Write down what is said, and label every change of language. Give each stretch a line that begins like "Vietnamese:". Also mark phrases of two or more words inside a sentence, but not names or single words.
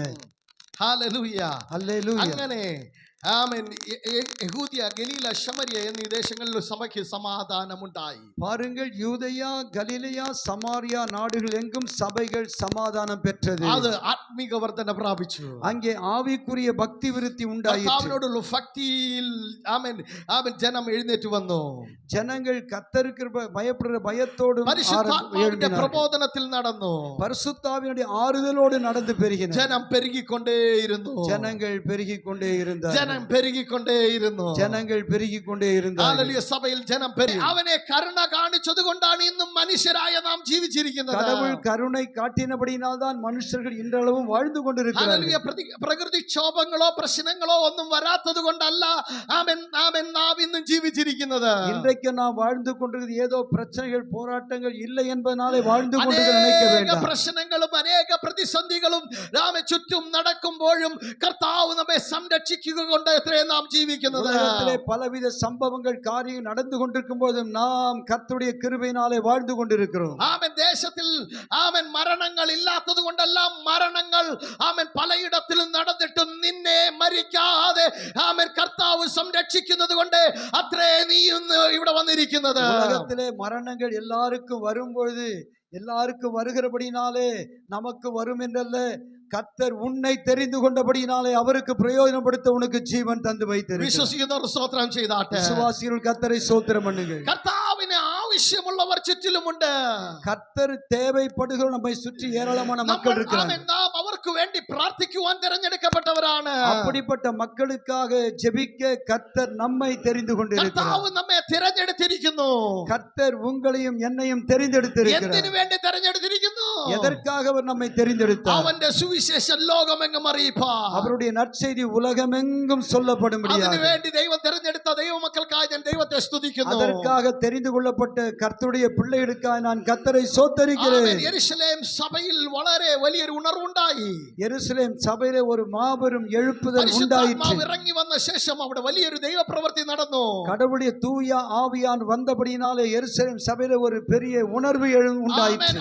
Malayalam: ഹല്ലേലൂയ.
Tamil: அல்லேலூயா.
Malayalam: അങ്ങനെ ആമേൻ. യഹൂദിയ, ഗലീല, ശമരിയ എന്നീ ദേശങ്ങളിൽ സഭയ്ക്ക് സമാധാനമുണ്ടായി.
Tamil: பாருங்கள், யூதேயா கலிலேயா சமாரியா நாடுகள் எங்கும் சபைகள் சமாதானம் பெற்றது.
Malayalam: അത് ആത്മീക വർധന പ്രാപിച്ചു.
Tamil: அங்கே ஆவிக்குரிய பக்தி விருத்தி உண்டாயிற்று.
Malayalam: കർത്താവിനോടുള്ള ഭക്തിയിൽ ആമേൻ ആമേൻ ജനം എഴുന്നേറ്റ് വന്നു.
Tamil: ஜனங்கள் கர்த்தருக்கு பயப்படுகிற பயத்தோடு
Malayalam: പരിശുദ്ധാത്മാവിന്റെ പ്രബോധനത്തിൽ നടന്നു.
Tamil: பரிசுத்தாவினுடைய ஆறுதலோடு நடந்து பெருகின.
Malayalam: ജനം പെരുകിക്കൊണ്ടേയിരുന്നു.
Tamil: ஜனங்கள் பெருகிக் கொண்டே இருந்தார்.
Malayalam: ജനം പെരുകിക്കൊണ്ടേയിരുന്നു.
Tamil: ஜனங்கள் பெருகிக் கொண்டே இருந்தார்.
Malayalam: ഹല്ലേലൂയ. സഭയിൽ ജനം പെരുകി. അവനെ കരുണ കാണിച്ചത് കൊണ്ടാണ് ഇന്നും മനുഷ്യരായ നാം ജീവിച്ചിരിക്കുന്നത്.
Tamil: கடவுள் கருணை காட்டினபடியினால் தான் மனுஷர்கள் இன்றளவும் வாழ்ந்து கொண்டிருக்கிறார்கள்.
Malayalam: പ്രകൃതിക്ഷോഭങ്ങളോ പ്രശ്നങ്ങളോ ഒന്നും വരാത്തത് കൊണ്ടല്ല ആമേൻ ആമേൻ നാം ഇന്നും ജീവിച്ചിരിക്കുന്നത്.
Tamil: இன்றைக்கு நாம் வாழ்ந்து கொண்டிருக்கிறது ஏதோ பிரச்சனைகள் போராட்டங்கள் இல்லை என்பதனாலே வாழ்ந்து கொண்டிருக்க நினைக்க வேண்டாம்.
Malayalam: പ്രശ്നങ്ങളും അനേക പ്രതിസന്ധികളും നാം ചുറ്റും നടക്കുമ്പോഴും കർത്താവ് നമ്മെ സംരക്ഷിക്കുക കൊണ്ട് എത്രയും നാം ജീവിക്കുന്നത്.
Tamil: உலகத்திலே பலவித சம்பவங்கள் காரியங்கள் நடந்து கொண்டிருக்கும் போதும் நாம் கர்த்தருடைய கிருபையினாலே வாழ்ந்து கொண்டிருக்கிறோம்.
Malayalam: ആമേൻ. ദേശത്തിൽ ആമേൻ മരണങ്ങൾ ഇല്ലാത്തത് കൊണ്ടല്ല, മരണങ്ങൾ ആമേൻ പലയിടത്തിലും നടന്നിട്ടും നിന്നെ മരിക്കാതെ ആമേൻ കർത്താവ് സംരക്ഷിക്കുന്നത് കൊണ്ട് അത്രേ നീ ഇന്ന് ഇവിടെ വന്നിരിക്കുന്നത്.
Tamil: உலகத்திலே மரணங்கள் எல்லாருக்கும் வரும்பொழுது எல்லாருக்கும் வருகிறபடினாலே நமக்கு வரும் என்றல்ல, கர்த்தர் உன்னை தெரிந்து கொண்டபடினாலே அவருக்கு பிரயோஜனப்படுத்த உனக்கு ஜீவன் தந்து வைத்திருக்கிறார்.
Malayalam: വിശ്വസിക്കുന്നവർ സ്തോത്രം ചെയ്താട്ടെ.
Tamil: விசுவாசிகள் கர்த்தரை ஸ்தோத்திரம் பண்ணுங்கள்.
Malayalam: കർത്താവിന് ആവശ്യമുള്ളവർ ചുറ്റിലുമുണ്ട്.
Tamil: கர்த்தர் தேவைப்படுகிற நம்மை சுற்றி ஏராளமான மக்கள் இருக்கிறார்கள்.
Malayalam: നാം അവർക്ക് വേണ്ടി പ്രാർത്ഥിക്കുവാൻ തിരഞ്ഞെടുക്കപ്പെട്ടവരാണ്.
Tamil: அப்படிப்பட்ட மக்களுக்காக ஜெபிக்க கர்த்தர் நம்மை தெரிந்து கொண்டிருக்கிறார்.
Malayalam: കർത്താവ് നമ്മെ തിരഞ്ഞെടുത്തിരിക്കുന്നു.
Tamil: கர்த்தர் உங்களையும் என்னையும் தெரிந்தெடுத்திருக்கிறார்.
Malayalam: എന്തിനു വേണ്ടി തിരഞ്ഞെടുത്തിരിക്കുന്നു?
Tamil: எதற்காக அவர் நம்மை தெரிந்தெடுத்தார்?
Malayalam: അവന്റെ സുവിശേഷം ലോകമെങ്ങും അറിയിപ്പാൻ.
Tamil: அவருடைய நற்செய்தி உலகமெங்கும் சொல்லப்படும்படியாக.
Malayalam: അതിനുവേണ്ടി ദൈവം തിരഞ്ഞെടുത്ത ദൈവമക്കൾക്കായി ഞാൻ ദൈവത്തെ സ്തുതിക്കുന്നു.
Tamil: அதற்காக தெரிந்து கொள்ளப்பட்ட கர்த்தருடைய பிள்ளைகளுக்காக நான் கர்த்தரை ஸ்தோத்திரிக்கிறேன்.
Malayalam: യെരൂശലേം സഭയിൽ വളരെ വലിയൊരു ഉണർവുണ്ടായി.
Tamil: எருசலேம் சபையிலே ஒரு மாபெரும் எழுப்புதல் உண்டாயிற்று.
Malayalam: ഇറങ്ങി വന്ന ശേഷം അവിടെ വലിയൊരു ദൈവപ്രവൃത്തി നടന്നു.
Tamil: கடவுளுடைய தூய ஆவியான் வந்தபடியினாலே எருசலேம் சபையிலே ஒரு பெரிய உணர்வு உண்டாயிற்று.